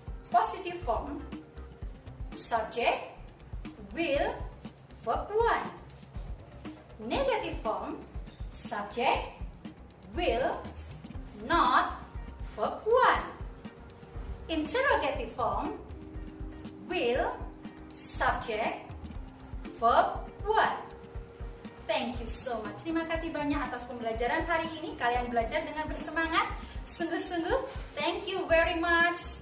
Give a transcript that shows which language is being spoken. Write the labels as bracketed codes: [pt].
[en] Positive form, subject, will, verb 1. Negative form, subject, will, not, verb 1. Interrogative form, will, subject, verb 1. Thank you so much. [id] Terima kasih banyak atas pembelajaran hari ini. Kalian belajar dengan bersemangat. Sungguh-sungguh, [en] thank you very much.